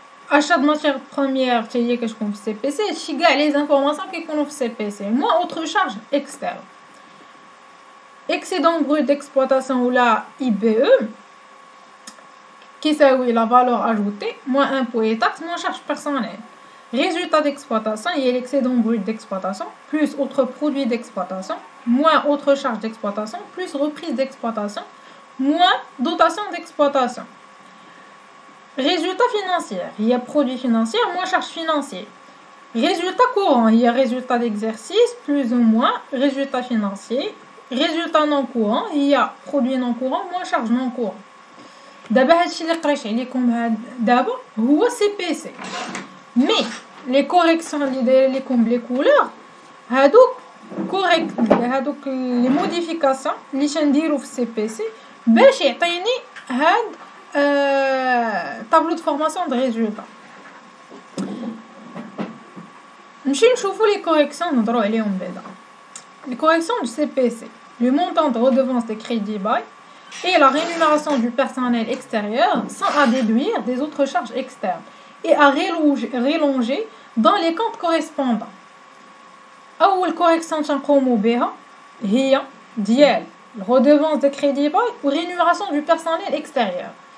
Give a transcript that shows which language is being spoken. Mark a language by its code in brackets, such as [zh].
[ar] اشا د ماتيير بروميير حتى هي كتكون في سي بي سي، هادشي كاع لي زانفورماسيون كيكونوا في سي بي سي موا اوتر شارج اكسترن. [fr] اكسيدون بروت ديكسبلوطاسيون ولا اي بي او كيساوي لا فالور اجوتي موا امبو اي تاكس موا شارج بيرسونيل. Résultat d'exploitation, il y a l'excédent brut d'exploitation, plus autres produits d'exploitation, moins autres charges d'exploitation, plus reprise d'exploitation, moins dotation d'exploitation. Résultat financier, il y a produit financier, moins charge financier. Résultat courant, il y a résultat d'exercice, plus ou moins résultat financier. Résultat non courant, il y a produit non courant, moins charge non courant. [ar] D'abord, هادشي اللي قريت عليكم دابا هو سي بي سي. مي لي كوريكسيون اللي داير لكم بلي كولور هادوك كوريكت، هادوك لي موديفيكاسيون اللي تنديرو في سي بي سي باش يعطيني هاد طابلو دو فورماسيون دو ريزولطا. نمشي نشوفو لي كوريكسيون نهضرو عليهم بعدا. [fr] Les corrections du CPC, le montant de redevance des crédits bail et la rémunération du personnel extérieur sont à déduire des autres charges externes et à relonger dans les comptes correspondants. [ar] أول correction تنقومو بها هي ديال [fr] redevance de crédit bail ou rémunération du personnel extérieur.